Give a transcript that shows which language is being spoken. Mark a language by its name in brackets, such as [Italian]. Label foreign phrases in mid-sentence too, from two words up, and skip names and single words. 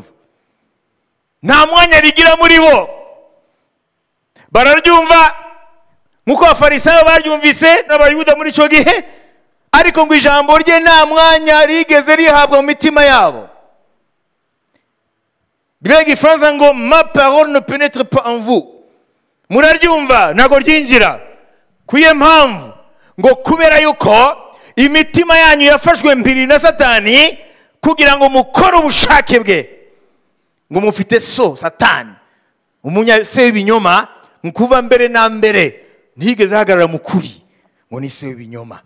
[Kinyarwanda] Nta mwanya rigira muri bo. Bararyumva nkuko abafarisayo baryumvise n'abayuda muri cyo gihe, ariko ngo ijambo rye nta mwanya rigeze rihabwa mu mitima yabo. Bibiliya y'igifaransa ngo [French] ma parole ne pénètre pas en vous. [Kinyarwanda] Muraryumva ntago ryinjira. Kuye mpamvu ngo kubera yuko imitima yanyu yafashwe mpiri na Satani kugira ngo mukore ubushake bwe. Ngo mufite Satani, umunya se w'ibinyoma, nkuva mbere na mbere ntigeze hagarara mu kuri, ngo ni se w'ibinyoma.